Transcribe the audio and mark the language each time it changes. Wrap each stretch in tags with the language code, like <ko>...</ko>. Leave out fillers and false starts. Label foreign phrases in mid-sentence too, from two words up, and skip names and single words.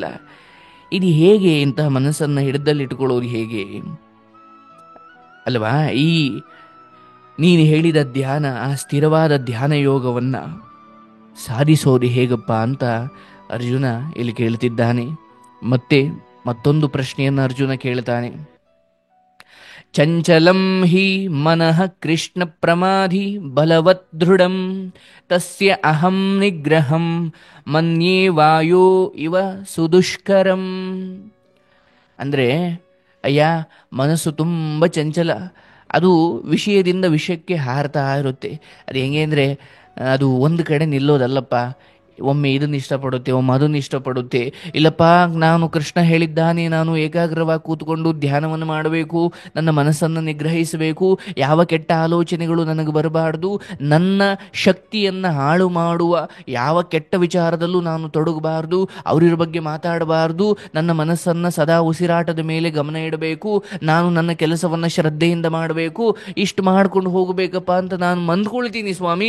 <kn>ಇದು ಹೇಗೆ ಇಂತಹ ಮನಸ್ಸನ್ನು ಹಿಡಿದಲ್ಲಿ ಇಟ್ಕೊಳ್ಳೋದು ಹೇಗೆ ಅಲ್ವಾ? ಈ ನೀನು ಹೇಳಿದ ಧ್ಯಾನ, ಆ ಸ್ಥಿರವಾದ ಧ್ಯಾನ ಯೋಗವನ್ನ ಸಾಧಿಸೋದು ಹೇಗಪ್ಪ ಅಂತ ಅರ್ಜುನ ಇಲ್ಲಿ ಕೇಳ್ತಿದ್ದಾನೆ. ಮತ್ತೊಂದು ಪ್ರಶ್ನೆಯನ್ನು ಅರ್ಜುನ ಕೇಳ್ತಾನೆ.</kn> <sa>ಚಂಚಲಂ ಹಿ ಮನಃ ಕೃಷ್ಣ ಪ್ರಮಾಧಿ ಬಲವತ್ ದೃಢಂ ತಸ್ಯ ಅಹಂ ನಿಗ್ರಹಂ ಮನ್ಯೇ ವಾಯೋ ಇವ ಸುದುಷ್ಕರಂ.</sa> <kn>ಅಂದ್ರೆ ಅಯ್ಯ, ಮನಸ್ಸು ತುಂಬ ಚಂಚಲ, ಅದು ವಿಷಯದಿಂದ ವಿಷಯಕ್ಕೆ ಹಾರ್ತಾ ಇರುತ್ತೆ. ಅದು ಹೆಂಗೆ ಅಂದರೆ ಅದು ಒಂದು ಕಡೆ ನಿಲ್ಲೋದಲ್ಲಪ್ಪ. ಒಮ್ಮೆ ಇದನ್ನು ಇಷ್ಟಪಡುತ್ತೆ, ಒಮ್ಮೆ ಅದನ್ನು ಇಷ್ಟಪಡುತ್ತೆ. ಇಲ್ಲಪ್ಪ, ನಾನು ಕೃಷ್ಣ ಹೇಳಿದ್ದಾನೆ, ನಾನು ಏಕಾಗ್ರವಾಗಿ ಕೂತ್ಕೊಂಡು ಧ್ಯಾನವನ್ನು ಮಾಡಬೇಕು, ನನ್ನ ಮನಸ್ಸನ್ನು ನಿಗ್ರಹಿಸಬೇಕು, ಯಾವ ಕೆಟ್ಟ ಆಲೋಚನೆಗಳು ನನಗೆ ಬರಬಾರ್ದು, ನನ್ನ ಶಕ್ತಿಯನ್ನು ಹಾಳು ಮಾಡುವ ಯಾವ ಕೆಟ್ಟ ವಿಚಾರದಲ್ಲೂ ನಾನು ತೊಡಗಬಾರ್ದು, ಅವರ ಬಗ್ಗೆ ಮಾತಾಡಬಾರ್ದು, ನನ್ನ ಮನಸ್ಸನ್ನು ಸದಾ ಉಸಿರಾಟದ ಮೇಲೆ ಗಮನ ಇಡಬೇಕು, ನಾನು ನನ್ನ ಕೆಲಸವನ್ನು ಶ್ರದ್ಧೆಯಿಂದ ಮಾಡಬೇಕು, ಇಷ್ಟು ಮಾಡ್ಕೊಂಡು ಹೋಗಬೇಕಪ್ಪ ಅಂತ ನಾನು ಅಂದ್ಕೊಳ್ತೀನಿ ಸ್ವಾಮಿ.</kn>